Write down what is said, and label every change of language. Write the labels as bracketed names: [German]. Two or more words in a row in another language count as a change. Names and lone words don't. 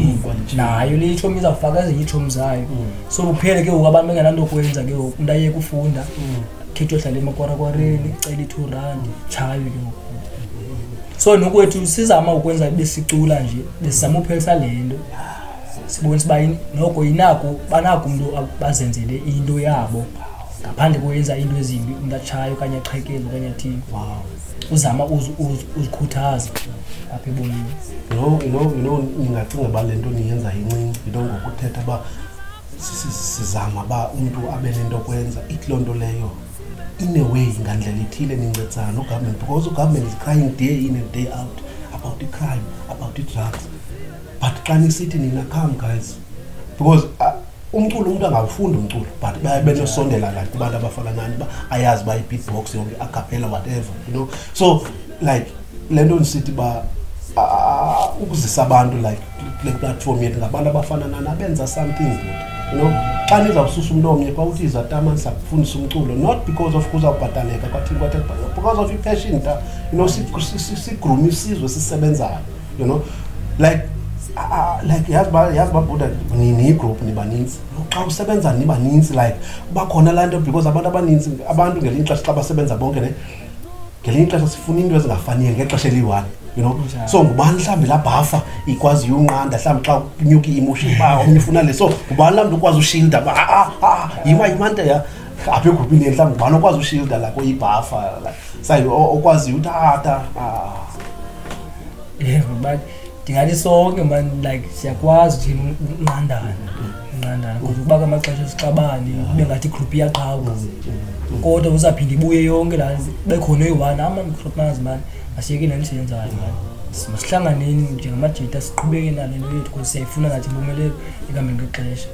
[Xhosa] nayo le chomi izafaka ezinye ichomi zayo so uphele ke abantu bengenanto kwenza ke umuntu ayeke ufunda khetho hlala emakwarakwareni icela R2 chayo ke ngoku so nokwethu sizama ukwenza besicula nje besizama uphelisa lento sibona siba noko inako banako umuntu bazenzele into yabo ngaphandle koyenza into ezimbi umuntu achayo kanye aqhekeze kanye athini uzama uzikhuthaza apha ebomini ningacinga ba lento niyenza incinci into ngokuthetha ba sizama ba umuntu abe lento kwenza itlonto leyo [English] in a way [Xhosa] ngandlela ithile nincetsana no [English] government because the government is crying day in and day out about the crime about the drugs [Xhosa] but xa nisithi nina [English] come guys [Xhosa] because umculo umuntu angafunda umculo but bayebenosondela like kubantu abafana nani ba ayazi ba beatbox yonke acapella [English] whatever you know so like [Xhosa] lento nisithi ba ukuzisa abantu like le platform yethu ngabantu abafana nani abenza [English] something good you know [Xhosa] xa nizawususa umuntu omnye kwa uthi izatama sakufundisa umculo [English] not because of [Xhosa] kuzawubhataleka kwathini [English] because of passion you know [Xhosa] sigroom isizwe sisebenzayo [English] you know like [Xhosa] yazibabuda nini group nibaninzi xa usebenza nibaninzi like bakhona lanto because abantu abaninzi abantu ngelinye ixesha xa basebenza bonke ne ngelinye ixesha sifuna into ezingafaniyo ngexesha eliyi-1 [English] you know so [Xhosa] ngubani mhlawumbi la bhafa ikwazi unqanda mhlawumbi xa kunyuka i-emotion ba omnye ufuna le so ngubani la mntu ukwazi ushilda ba yimante ya apha egrupini mhlawumbi ngubani okwazi ushilda la kuyibhafa sayi okwazi uthatha but ndingathi sonke man like siyakwazi thina unqandana ngokuba amaxesha esixabani kube ngathi igroup iyaqhawuka kodwa uzaphinda ibuye yonke la bekhona eyi-1 ama-microplans man asiyeke nani siyenzayo man masihlanganeni njengamajita siqhubeke nalo into yethu because siyayifuna nathi impumelelo ekuhambeni kwexesha